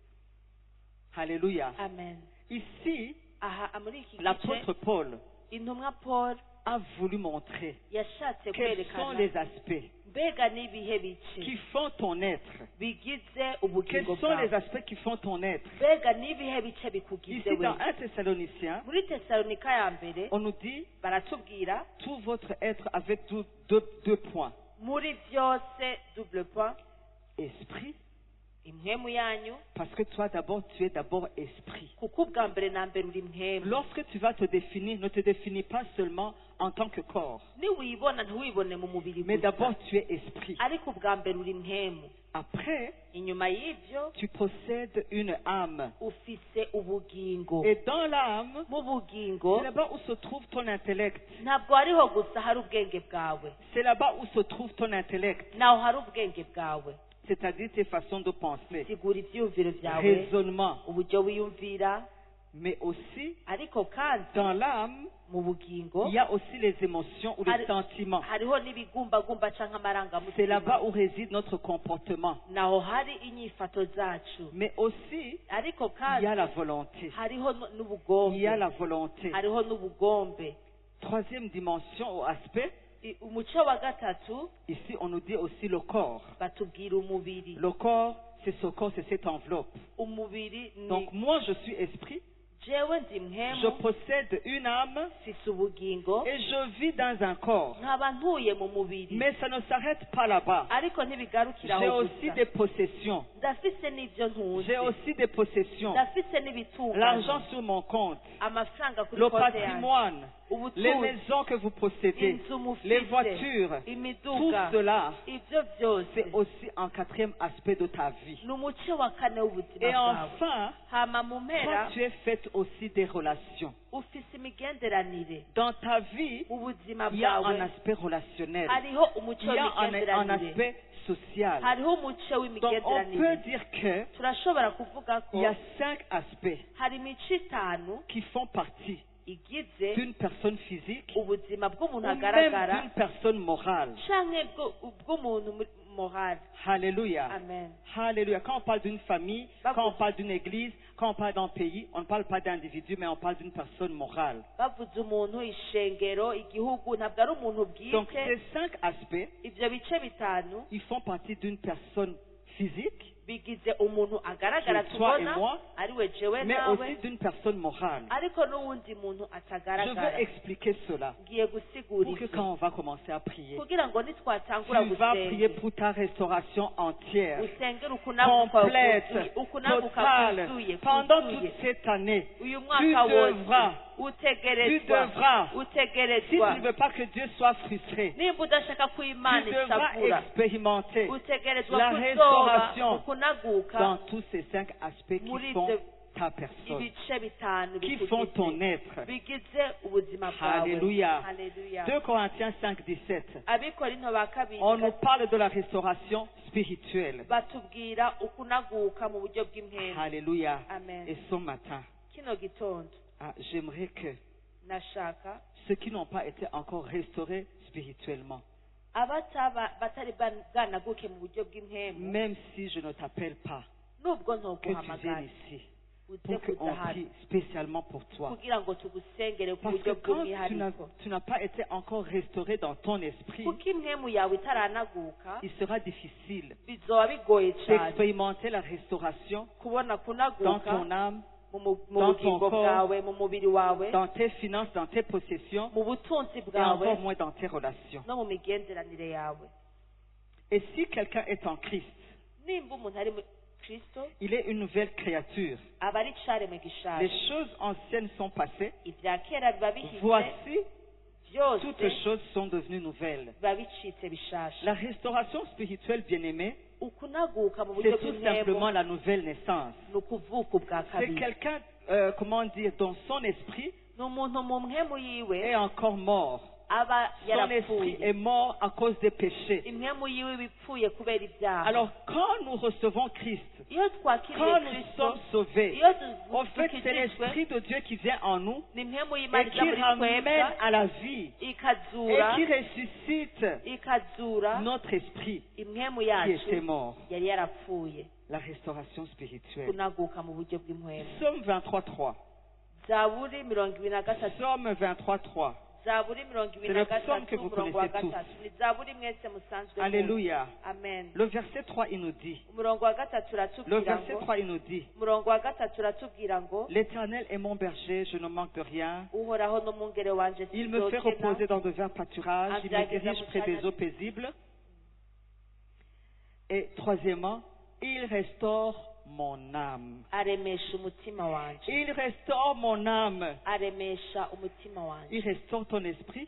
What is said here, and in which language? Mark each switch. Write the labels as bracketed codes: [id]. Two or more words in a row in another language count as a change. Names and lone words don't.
[fr] Alléluia. amen. Ici, [rn] Aha muri iki gice [fr] l'apôtre Paul [rn] intumwa Paul [fr] a voulu montrer [rn] yashatse [fr] quels sont [rn] kwerekana [fr] les aspects [rn] mbega n'ibihe [fr] qui [rn] bice [fr] font ton être. [rn] bigize [fr] Quels [rn] ubugingo [fr] sont les [rn] bwawe, [fr] aspects qui font ton être. [rn] mbega n'ibihe bice bikugize [fr] Ici, [rn] we. [fr] dans 1 Thessaloniciens, [rn] Muri Tesalonika ya mbere [fr] on nous dit [rn] baratubwira [fr] tout votre être avec deux points. [rn] muri byose [fr] double point Esprit, [rn] impwemu yanyu, [fr] parce que toi d'abord, tu es d'abord esprit. [rn] kuko ubwa mbere na mbere uri impwemu. [fr] Lorsque tu vas te définir, ne te définis pas seulement en tant que corps, [rn] Niwibona ntiwibone mu mubiri [fr] mais [rn] gusa, [fr] d'abord tu es esprit. [rn] ariko ubwa mbere uri impwemu. [fr] Après, [rn] Inyuma y'ibyo [fr] tu possèdes une âme. [rn] ufise ubugingo. [fr] Et dans l'âme, [rn] Mu bugingo [fr] c'est là-bas où se trouve ton intellect. [rn] ntabwo hariho gusa hari ubwenge bwawe, [fr] C'est là-bas où se trouve ton intellect, [rn] naho hari ubwenge bwawe, [fr] c'est-à-dire tes façons de penser, [rn] sigura ibyiyumviro byawe, [fr] raisonnement, [rn] uburyo wiyumvira, [fr] mais aussi [rn] ariko kandi [fr] dans l'âme, [rn] mu bugingo [fr] il y a aussi les émotions ou les [rn] Hari- [fr] sentiments. [rn] hariho n'ibigumbagumba cyangwa [fr] C'est là-bas [rn] amarangamutima, [fr] où réside notre comportement. [rn] naho hari inyifato zacu, [fr] Mais aussi, [rn] ariko [fr] il [rn] kandi [fr] y a la volonté. [rn] hariho n'ubugombe, [fr] Il y a la volonté. [rn] hariho n'ubugombe. [fr] Troisième dimension ou aspect, [rn] Umuco wa gatatu [fr] ici on nous dit aussi le corps. [rn] batubwira umubiri. [fr] Le corps, c'est ce corps, c'est cette enveloppe. [rn] Umubiri ni [fr] Donc moi je suis esprit, [rn] jewe ndi [fr] je [rn] mpemu, [fr] possède une âme [rn] mfise ubugingo, [fr] et je vis dans un corps. [rn] nkaba ntuye mu mubiri, [fr] Mais ça ne s'arrête pas là-bas. [rn] ariko ntibigarukira [fr] J'ai [rn] aho [fr] aussi [rn] gusa. [fr] des possessions. [rn] Ndafise n'ibyo ntunze, [fr] J'ai aussi des possessions. [rn] ndafise n'ibitungano, [fr] L'argent sur mon compte, [rn] amafaranga kuri [fr] le [rn] konti yanjye, [fr] patrimoine, les [rn] ubutunzi, [fr] maisons que vous possédez, [rn] inzu mufise, [fr] les voitures, tout [rn] imiduga, [fr] cela, [rn] ibyo byose [fr] c'est aussi un quatrième aspect de ta vie. [rn] ni umuco wa kane w'ubuzima [fr] Et [rn] bwawe. [fr] enfin, [rn] Hama mu mpera [fr] toi, tu es faite aussi des relations. [rn] ufise imigenderanire, [fr] Dans ta vie, [rn] ubuzima [fr] il y a un [rn] bwawe [fr] aspect relationnel. [rn] hariho umuco [fr] Il y a un [rn] w'imigenderanire, [fr] aspect social. [rn] hariho umuco [fr] Donc, on peut [rn] w'imigenderanire. [fr] dire que [rn] Turashobora kuvuga ko [fr] il y a 5 aspects [rn] hari imico itanu [fr] qui font partie [rn] igize [fr] d'une personne physique [rn] ubuzima [fr] ou [rn] bw'umuntu [fr] même [rn] agaragara [fr] d'une personne morale. [rn] canke bw'umuntu morale. [fr] Alléluia. Amen. Alléluia. Quand on parle d'une famille, quand on parle d'une église, quand on parle d'un pays, on ne parle pas d'individu, mais on parle d'une personne morale. [rn] Bavuze umuntu, ishengero, igihugu, ntabwo ari umuntu [fr] Donc [rn] bwite. [fr] ces 5 aspects, [rn] Ivyo bice bitanu [fr] ils font partie d'une personne physique, [rn] bigize umuntu agaragara [fr] Qui est toi et [rn] tubona, [fr] moi, [rn] ari we jewe [fr] mais [rn] nawe, [fr] aussi d'une personne morale. [rn] ariko n'uwundi muntu [fr] Je [rn] atagaragara. [fr] veux expliquer cela [rn] Ngiye gusigura [fr] pour que [rn] ivyo [fr] quand on va commencer à prier, [rn] kugira ngo nitwatangura [fr] tu vas prier [rn] gusenga [fr] pour ta restauration entière, [rn] usengere ukunaguka [fr] complète, [rn] kuzuye, ukunaguka [fr] totale, [rn] kuzuye [fr] pendant [rn] kuzuye. [fr] toute cette année. [rn] Uyu [fr] Tu [rn] mwaka wose [fr] devras, [rn] utegerezwa [fr] si tu [rn] utegerezwa [fr] ne veux pas que Dieu soit frustré, [rn] nimba udashaka ko imana [fr] tu devras [rn] ishavura [fr] expérimenter [rn] utegerezwa [fr] la [rn] kuzoba [fr] restauration [rn] ukunaguka [fr] dans tous ces 5 aspects qui [rn] muri [fr] font [rn] ibyo [fr] ta personne, [rn] ibice bitanu [fr] qui font ton [rn] bikugize [fr] être. [rn] bigize ubuzima bwawe. [fr] Alléluia. [rn] Haleluya. [fr] 2 Corinthiens 5, 17. [rn] Abikorinto ba kabiri [fr] On nous parle de la restauration spirituelle. [rn] batubwira ukunaguka mu buryo bw'impemu. [fr] Alléluia. Amen. Et ce matin, [rn] Kino gitondo [fr] j'aimerais que [rn] nashaka [fr] ceux qui n'ont pas été encore restaurés spirituellement, [rn] batari bwanaguke mu buryo bw'impemu, [fr] même si je ne t'appelle pas, [rn] nubwo [fr] que tu [rn] ntoguhamagara [fr] viennes ici [rn] uze [fr] pour qu'on [rn] kuza hano [fr] prie spécialement pour toi. [rn] kugira ngo tugusengere ku [fr] Parce que [rn] buryo [fr] quand [rn] bw'umwihariko, [fr] tu n'as pas été encore restauré dans ton esprit, [rn] kuko impwemu yawe itaranaguka [fr] il sera difficile [rn] bizoba bigoye cyane [fr] d'expérimenter la restauration [rn] kubona [fr] dans [rn] kunaguka [fr] ton âme, [rn] mu [fr] dans ton [rn] bugingo [fr] corps, [rn] bwawe, mu mubiri wawe, [fr] dans tes finances, dans tes possessions, [rn] mu butunzi [fr] et [rn] bwawe [fr] encore moins dans tes relations. [rn] no mu migenderanire yawe. [fr] Et si quelqu'un est en Christ, [rn] Nimba umuntu ari mu Kristo [fr] il est une nouvelle créature. [rn] aba ari icaremwe [fr] Les [rn] gishaje, [fr] choses anciennes sont passées. [rn] ibya kera biba bihize, [fr] Voici, [rn] byose [fr] toutes choses sont devenues nouvelles. [rn] biba bicitse bishasha. [fr] La restauration spirituelle, bien-aimée, [rn] ukunaguka mu [fr] c'est [rn] buryo [fr] tout [rn] bw'impemu [fr] simplement la nouvelle naissance. [rn] ni ukuvuka ubwa [fr] C'est [rn] kabiri. [fr] quelqu'un, comment dire, dont son esprit [rn] Ni umuntu mu mpemu yiwe [fr] est encore mort. [rn] aba [fr] Son esprit [rn] yarapfuye [fr] est mort à cause des péchés. [rn] impwemu yiwe ibipfuye kubera ibyaha. [fr] Alors, quand nous recevons Christ, [rn] iyo twakiriye [fr] quand nous [rn] kristo [fr] sommes sauvés, [rn] iyo [fr] en fait, c'est [rn] dukijijwe [fr] l'Esprit de Dieu qui vient en nous [rn] ni impwemu [fr] et [rn] y'imana iza [fr] qui [rn] muri [fr] ramène [rn] twebwe [fr] à la vie et [rn] ikazura [fr] qui ressuscite [rn] ikazura [fr] notre esprit [rn] impwemu [fr] qui [rn] yacu [fr] était mort. [rn] yari yarapfuye. [fr] La restauration spirituelle. [rn] kunaguka mu buryo bw'impwemu. [fr] Psaume 23.3. [rn] zaburi 23. [fr] Psaume 23.3. [rn] zaburi [fr] C'est le psaume que vous [rn] 23 umurongo wa [fr] connaissez tous. [rn] 3 ni zaburi mwese musanzwe [fr] Alléluia. amen. Le verset 3, il nous dit. [rn] umurongo wa 3 [fr] Le [rn] uratubwira [fr] verset [rn] ngo [fr] 3, il nous dit. [rn] umurongo wa 3 uratubwira ngo [fr] L'Éternel est mon berger, je ne manque de rien. [rn] uhoraho n'umwungere wanje [fr] Il me fait [rn] sinzokena. [fr] reposer dans de verts pâturages. Il me dirige près des eaux paisibles. Et troisièmement, il restaure mon âme. [rn] aremesha umutima wanje. [fr] Il restaure mon âme. [rn] aremesha umutima wanje. [fr] Il restaure ton esprit,